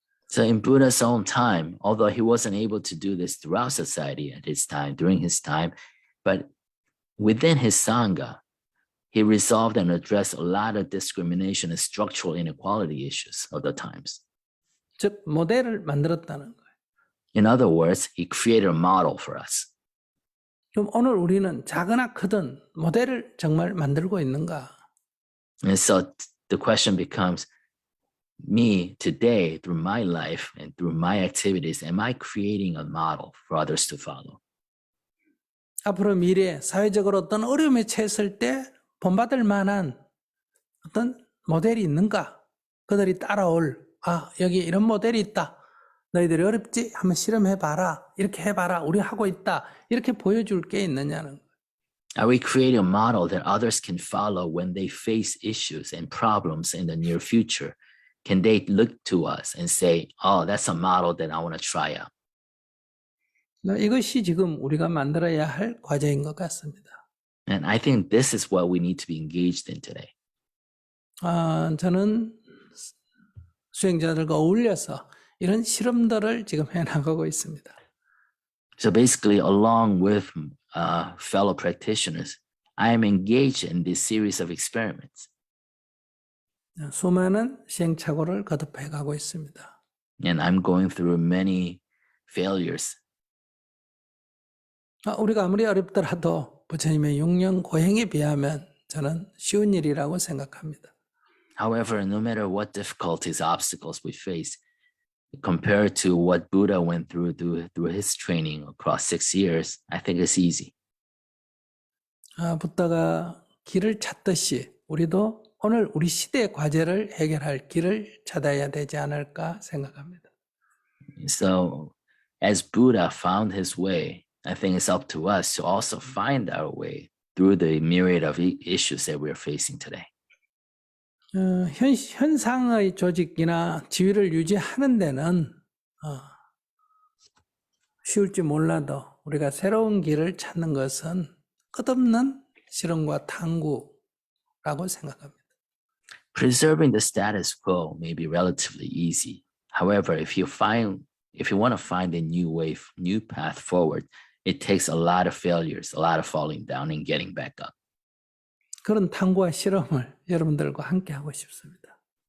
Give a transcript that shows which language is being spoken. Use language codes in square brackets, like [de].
[en] So in Buddha's own time, although he wasn't able to do this throughout society at his time, during his time, but within his Sangha, he resolved and addressed a lot of discrimination and structural inequality issues of the times. [ko] 즉 모델을 만들었다는 거예요. [en] In other words, he created a model for us. [ko] 그럼 오늘 우리는 작으나 크든 모델을 정말 만들고 있는가? [en] And so the question becomes, me today, through my life and through my activities, am I creating a model for others to follow? [ko] 앞으로 미래에 사회적으로 어떤 어려움에 처했을 때 본받을 만한 어떤 모델이 있는가? 그들이 따라올, 여기 이런 모델이 있다. 너희들이 어렵지? 한번 실험해봐라. 이렇게 해봐라. 우리 하고 있다. 이렇게 보여줄 게 있느냐는 거예요. [en] Are we creating a model that others can follow when they face issues and problems in the near future? Can they look to us and say, oh, that's a model that I want to try out? [ko] 이것이 지금 우리가 만들어야 할 과제인 것 같습니다. [en] And I think this is what we need to be engaged in today. [ko] 저는 수행자들과 어울려서 이런 실험들을 지금 해나가고 있습니다. [en] So basically, along with fellow practitioners, I am engaged in this series of experiments. [ko] 수많은 시행착오를 거듭해 가고 있습니다. [en] And I'm going through many failures. [ko] 우리가 아무리 어렵더라도 부처님의 6년 고행에 비하면 저는 쉬운 일이라고 생각합니다. [en] However, no matter what difficulties, obstacles we face, compared to what Buddha went through his training across 6 years, I think it's easy. [ko] 부다가 길을 찾듯이 우리도 오늘 우리 시대의 과제를 해결할 길을 찾아야 되지 않을까 생각합니다. [en] So, as Buddha found his way, I think it's up to us to also find our way through the myriad of issues that we're facing today. [ko] 현상의 조직이나 지위를 유지하는 데는 쉬울지 몰라도 우리가 새로운 길을 찾는 것은 끝없는 실험과 탐구라고 생각합니다. [en] Preserving the status quo may be relatively easy. However, if you want to find a new way, new path forward, it takes a lot of failures, a lot of falling down and getting back up. [ko] 그런 탐구와 실험을 여러분들과 함께 하고 싶습니다.